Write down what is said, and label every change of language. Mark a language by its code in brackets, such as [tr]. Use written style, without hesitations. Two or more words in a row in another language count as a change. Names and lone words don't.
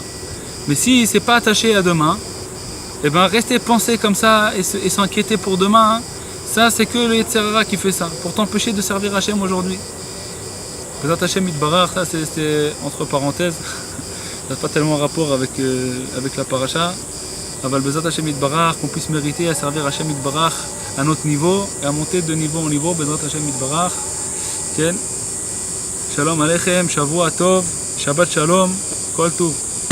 [fr] Mais si c'est pas attaché à demain, eh ben rester penser comme ça et s'inquiéter pour demain, ça c'est que le [he] יצר הרע [fr] qui fait ça, pour t'empêcher de servir Hashem aujourd'hui. [he] בעזרת השם יתברך, [fr] ça c'est entre parenthèses, ça n'a pas tellement rapport avec la paracha. [he] אבל בעזרת השם יתברך, [fr] qu'on puisse mériter à servir [he] השם יתברך [fr] à notre niveau et à monter de niveau en niveau, [he] בעזרת השם יתברך. שלום עליכם, שבוע טוב, שבת שלום, כל טוב.